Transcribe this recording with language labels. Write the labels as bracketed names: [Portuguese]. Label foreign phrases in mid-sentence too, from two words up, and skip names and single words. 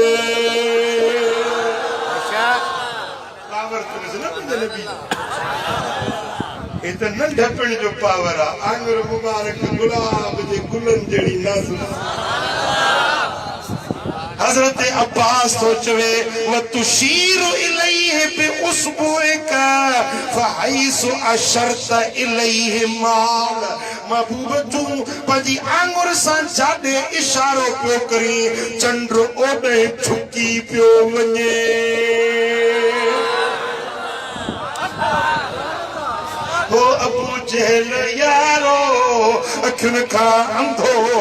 [Sindhi] ये तो नंढपण जो पावर आहे आंगुर मुबारक गुलाब जे गुलनि जहिड़ी नाज़ुक हज़रत अब्बास तो चवे [Arabic] وتشير إليه بإصبعك فحيث أشرت إليه [Sindhi] माल महबूब तूं पंहिंजी आंगुर सां जाॾे इशारो पियो करी चंड ओॾे झुकी पियो वञे ओ अबू जहल यारो अखियुनि खां अंधो